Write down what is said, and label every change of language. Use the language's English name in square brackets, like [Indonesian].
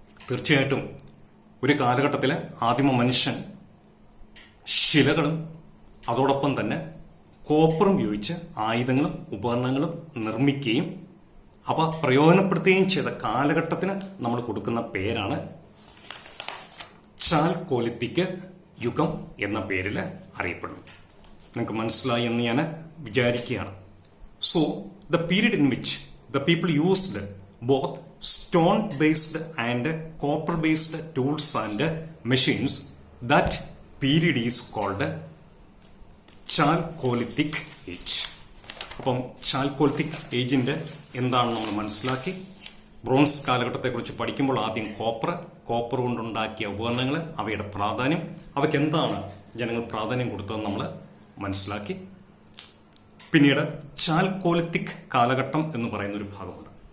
[Malayalam] തീർച്ചയായിട്ടും ഒരു കാലഘട്ടത്തിൽ ആദിമ മനുഷ്യൻ ശിലകളും അതോടൊപ്പം തന്നെ കോപ്പറും ഉപയോഗിച്ച് ആയുധങ്ങളും ഉപകരണങ്ങളും നിർമ്മിക്കുകയും അവ പ്രയോജനപ്പെടുത്തുകയും ചെയ്ത കാലഘട്ടത്തിന് നമ്മൾ കൊടുക്കുന്ന പേരാണ് ചാൽകോലിത്തിക് യുഗം എന്ന പേരിൽ അറിയപ്പെടുന്നു. നിങ്ങൾക്ക് മനസ്സിലായി എന്ന് ഞാൻ വിചാരിക്കുകയാണ്. [English] So the period in which the people used both stone based and copper based tools and machines, that period is called Chalcolithic age. [Malayalam] അപ്പം ചാൽകോലിത്തിക് ഏജിന്റെ എന്താണ് നമ്മൾ മനസ്സിലാക്കി. ബ്രോൺസ് കാലഘട്ടത്തെക്കുറിച്ച് പഠിക്കുമ്പോൾ ആദ്യം കോപ്പർ കൊണ്ടുണ്ടാക്കിയ ഉപകരണങ്ങൾ, അവയുടെ പ്രാധാന്യം, അവയ്ക്ക് എന്താണ് ജനങ്ങൾ പ്രാധാന്യം കൊടുത്തതെന്ന് നമ്മൾ മനസ്സിലാക്കി. പിന്നീട് ചാൽകോലിത്തിക് കാലഘട്ടം എന്ന് പറയുന്ന ഒരു ഭാഗമുണ്ട്.